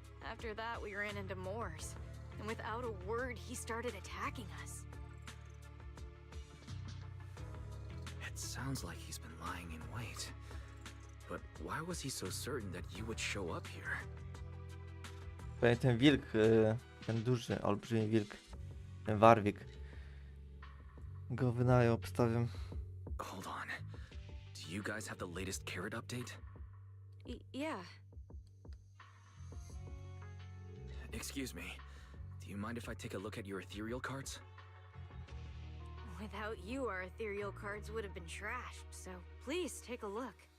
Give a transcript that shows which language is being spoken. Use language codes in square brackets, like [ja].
[en] After that, we ran into Moors, and without a word, he started attacking us. It sounds like he's been lying in wait. But why was he so certain that you would show up here? [pl] Pewnie ten wilk, ten duży, olbrzymi wilk, ten Warwick, go wynajął, obstawiam. [en] Hold on. Do you guys have the latest carrot update? Yeah. Excuse me. Do you mind if I take a look at your ethereal cards? Without you, our ethereal cards would have been trashed, so please take a look.